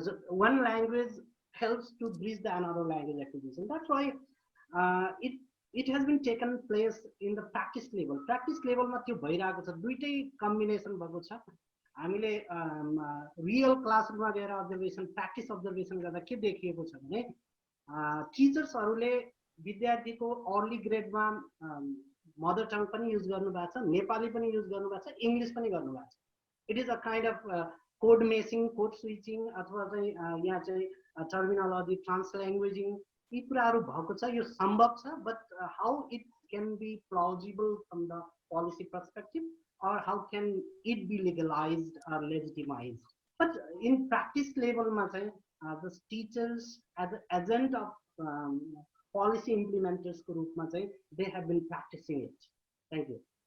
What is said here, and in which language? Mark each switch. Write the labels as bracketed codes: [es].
[en] One language helps to bridge the another language acquisition. That's why it has been taken place in the practice level. Practice level [ne] मा त्यो भइरहेको छ, दुईटै combination भएको छ. हामीले रियल क्लासरुममा गएर अब्जर्भेसन, प्र्याक्टिस अब्जर्भेसन गर्दा के देखिएको छ भने टिचर्सहरूले विद्यार्थीको अर्ली ग्रेडमा मदर टङ पनि युज गर्नुभएको छ, नेपाली पनि युज गर्नुभएको छ, इङ्ग्लिस पनि गर्नुभएको छ. [en] it is a kind of code mixing, [ne] code switching, अथवा चाहिँ यहाँ चाहिँ टर्मिनोलोजी ट्रान्सल्याङ्ग्वेजिङ, यी कुराहरू भएको छ. यो सम्भव छ, [en] But how it can be plausible from the policy perspective, or how can it be legalized or legitimized. But in practice level the teachers as an agent of policy implementers group they have been practicing it. Thank you.